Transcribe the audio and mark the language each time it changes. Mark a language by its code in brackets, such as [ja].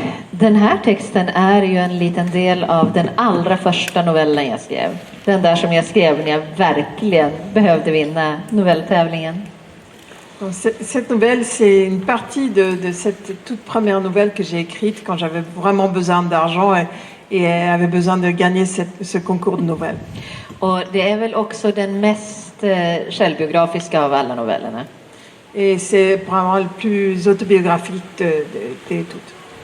[sv] Den här texten är ju en liten del av den allra första novellen jag skrev. Den där som jag skrev när jag verkligen behövde vinna novelltävlingen. [fr] Cette nouvelle, c'est une partie de cette toute première nouvelle que j'ai écrite quand j'avais vraiment besoin d'argent et avait besoin de gagner ce concours de nouvelles. [sv] Och det är väl också den mest självbiografiska av alla novellerna. [fr] Et c'est vraiment le plus autobiographique de toutes.